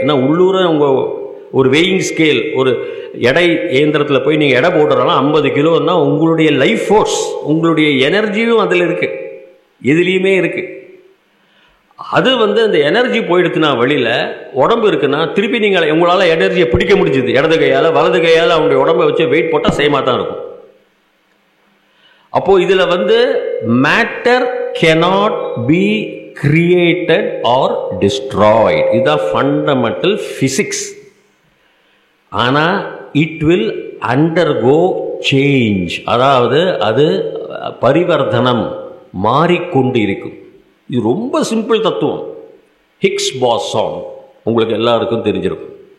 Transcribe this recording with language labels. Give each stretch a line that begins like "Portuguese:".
Tamil: ஏன்னா உள்ளூர உங்கள் ஒரு வெயிங் ஸ்கேல், ஒரு எடை இயந்திரத்தில் போய் நீங்கள் எடை போடுறதுனா 50 கிலோன்னா உங்களுடைய லைஃப் ஃபோர்ஸ், உங்களுடைய எனர்ஜியும் அதில் இருக்குது, எதுலேயுமே இருக்குது. அது அந்த எனர்ஜி போயிடுச்சுன்னா வெளியில், உடம்பு இருக்குன்னா திருப்பி நீங்கள் உங்களால் எனர்ஜியை பிடிக்க முடிஞ்சுது. இடது கையால் வலது கையால் அவனுடைய உடம்பை வச்சு வெயிட் போட்டால் சேமாக தான் இருக்கும். அப்போது இதில்
English: Matter cannot be created or destroyed.
Tamil: இதுதான் ஃபண்டமெண்டல் ஃபிசிக்ஸ். ஆனால்
English: it will undergo change,
Tamil: அதாவது அது பரிவர்த்தனம், மாறிக்கொண்டு இருக்கும். இது ரொம்ப சிம்பிள் தத்துவம். ஹிக்ஸ் பாசான் உங்களுக்கு எல்லாருக்கும் தெரிஞ்சிருக்கும்.